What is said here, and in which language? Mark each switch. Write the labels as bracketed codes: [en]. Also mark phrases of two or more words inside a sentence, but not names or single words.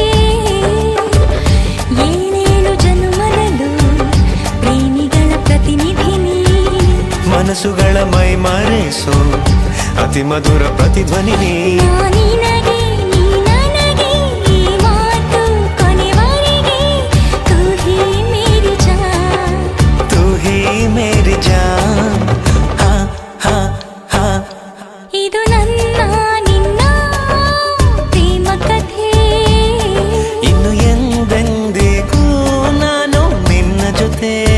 [kn] ಏನೇನು ಜನ್ಮದಲ್ಲೂ ಪ್ರೇಮಿಗಳ ಪ್ರತಿನಿಧಿನಿ ಮನಸ್ಸುಗಳ ಮೈ ಮರೆಸೋ ಅತಿ ಮಧುರ ಪ್ರತಿಧ್ವನಿ ನಿನಗೆ ನೀ ನನಗೆ ಈ ಮಾತು ಕೊನೆವರೆಗೆ [hi] तू ही मेरी जान तू ही मेरी जान हाँ हाँ हाँ [kn] ಇದು ನನ್ನ ನಿನ್ನ ಪ್ರೇಮ ಕಥೆ ಇನ್ನು ಎಂದೆಂದಿಗೂ ನಾನು ನಿನ್ನ ಜೊತೆ